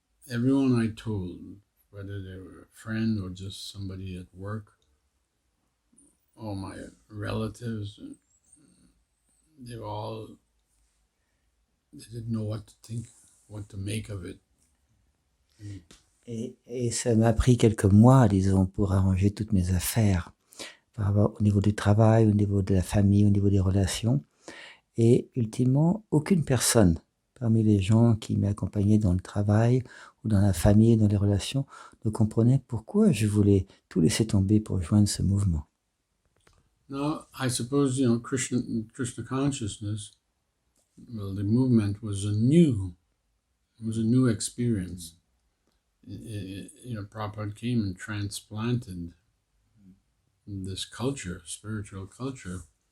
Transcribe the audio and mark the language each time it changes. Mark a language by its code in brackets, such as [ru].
[en] everyone I told, whether they were a friend or just somebody at work, all my relatives, they didn't know what to think, what to make of it. [fr] Et ça m'a pris quelques mois, disons, pour arranger toutes mes affaires, au niveau du travail, au niveau de la famille, au niveau des relations. Et ultimement, aucune personne parmi les gens qui m'accompagnaient dans le travail ou dans la famille, dans les relations, ne comprenait pourquoi je voulais tout laisser tomber pour rejoindre ce mouvement. [en] Now, I suppose, Krishna consciousness, well, the movement was a new experience. Prabhupada came and transplanted this culture, spiritual culture.